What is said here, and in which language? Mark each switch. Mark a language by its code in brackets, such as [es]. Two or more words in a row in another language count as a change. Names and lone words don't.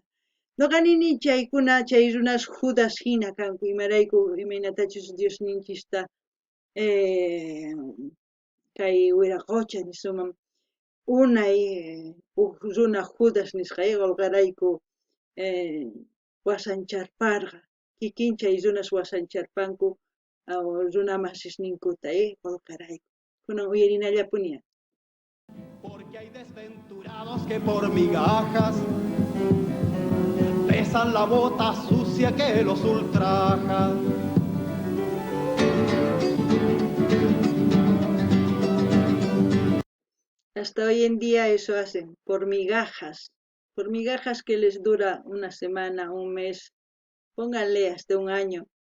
[qu] Nuqa nini chaykuna, chay runas Judas hina kanku, imarayku imaynatachus Diosninchista kay wiraqucha nisuman unay runa Judas nisqay qolqarayku wasancharparqa, kikin chay runas wasancharpanku runa masisninkuta qolqarayku. Kunan uyarinallapuni. [es] Porque hay desventurados que por migajas besan la bota sucia que los ultraja. Hasta hoy en día eso hacen, por migajas que les dura una semana, un mes, pónganle hasta un año,